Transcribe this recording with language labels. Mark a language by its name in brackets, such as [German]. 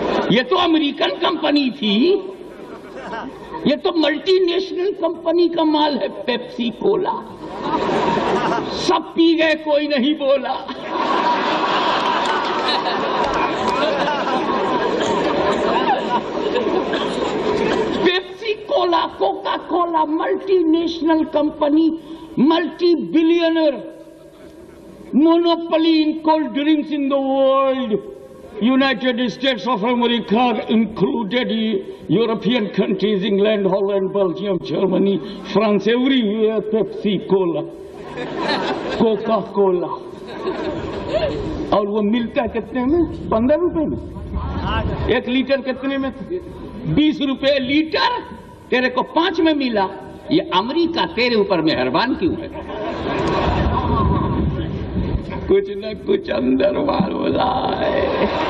[Urdu] یہ تو American company تھی، یہ تو ملٹی نیشنل کمپنی کا مال ہے، پیپسی کولا۔ سب پی گئے، کوئی نہیں بولا۔ Pepsi Cola, Coca Cola, multi national company, multi billionaire, [English] monopoly in cold drinks in the world. United States of America included, European countries, England, Holland, Belgium, Germany, France, everywhere Pepsi Cola, Coca Cola. [Urdu] اور وہ ملتا ہے کتنے میں؟ 15 روپے میں۔ 1 letter کتنے میں؟ 20 روپے لیٹر، تیرے کو 5 میں ملا۔ یہ امریکہ تیرے اوپر مہربان کیوں ہے؟ کچھ نہ کچھ اندر معلوم ہے۔